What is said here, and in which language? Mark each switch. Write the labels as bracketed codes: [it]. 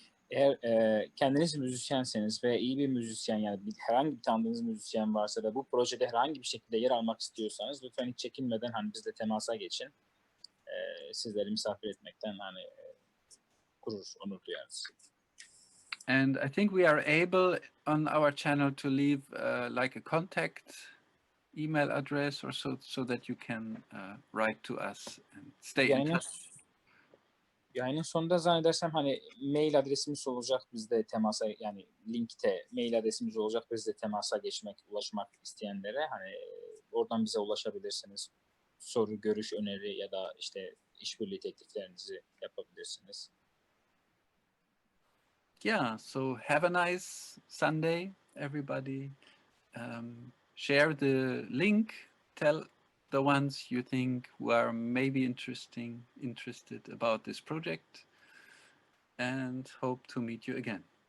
[tr] Eğer kendiniz müzisyenseniz ve iyi bir müzisyen, yani herhangi bir tanıdığınız müzisyen varsa da bu projede herhangi bir şekilde yer almak istiyorsanız lütfen hiç çekinmeden hani bizle temasa geçin. Sizleri misafir etmekten hani gurur, onur duyarız. [en] And I think we are able on our channel to leave like a contact email address or so that you can write to us and stay in touch. [tr] Yayının sonunda zannedersem hani mail adresimiz olacak bizde temasa, yani linkte mail adresimiz olacak bizde temasa geçmek, ulaşmak isteyenlere hani oradan bize ulaşabilirsiniz. Soru, görüş, öneri ya da işte işbirliği tekliflerinizi yapabilirsiniz. [en] Yeah, so have a nice Sunday, everybody. Share the link, tell the ones you think who are maybe interested about this project, and hope to meet you again.